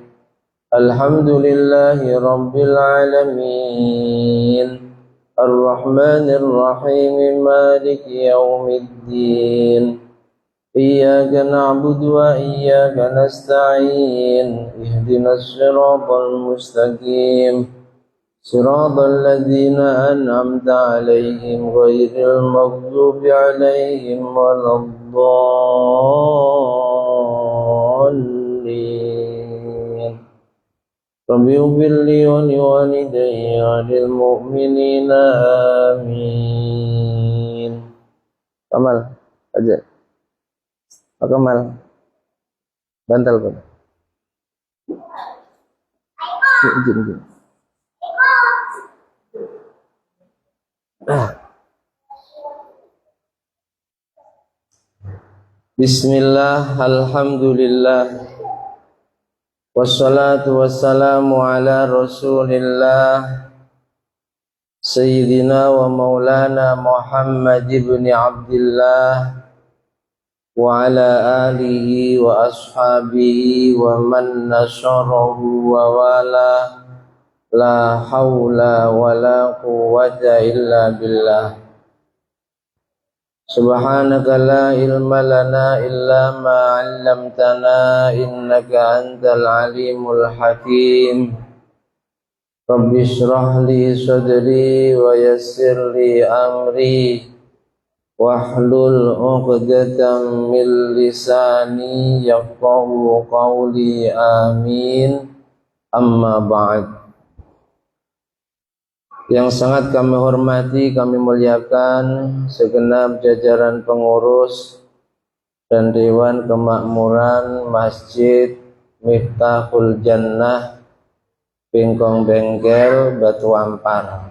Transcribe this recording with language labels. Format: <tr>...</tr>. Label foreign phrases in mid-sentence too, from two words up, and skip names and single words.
<ar>الحمد لله رب العالمين الرحمن الرحيم مالك يوم الدين إياك نعبد وإياك نستعين اهدنا الصراط المستقيم صراط الذين أنعمت عليهم غير المغضوب عليهم ولا الضالين رب اغفر لي ولوالدي وللمؤمنين آمين.</ar> <id>Kamal aja. Pak Kamal. Bantal Pak. Izin.</id> <ar>بسم الله، الحمد لله. والصلاة والسلام على رسول الله سيدنا ومولانا محمد بن عبد الله وعلى آله وأصحابه ومن نصره ووالاه لا حول ولا قوة إلا بالله. سبحانك لا علم لنا إلا ما علمتنا إنك أنت العليم الحكيم. رب اشرح لي صدري ويسر لي أمري واحلل عقدة من لساني يفقهوا قولي آمين. أما بعد.</ar> <id>Yang sangat kami hormati, kami muliakan segenap jajaran pengurus dan Dewan Kemakmuran Masjid Miftahul Jannah Bengkong Bengkel Batu Ampar.</id>